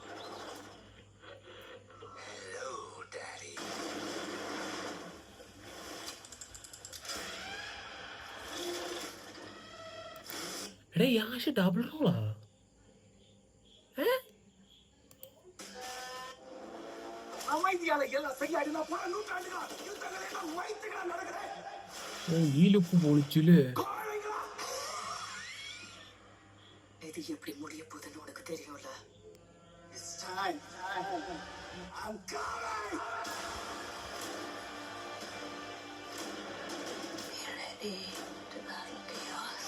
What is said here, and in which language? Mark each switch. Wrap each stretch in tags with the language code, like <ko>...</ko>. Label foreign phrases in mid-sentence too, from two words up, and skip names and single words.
<ml>എടാ, യാഷ് ഡബിൾ റോളാ. ഈ ലുക്ക് പൊളിച്ചില്ലേ.</ml> <ta>இது எப்படி முடிய போகுதுன்னு உனக்கு தெரியும்ல.</ta> <en>It's time. I'm coming. Be ready to battle chaos.</en>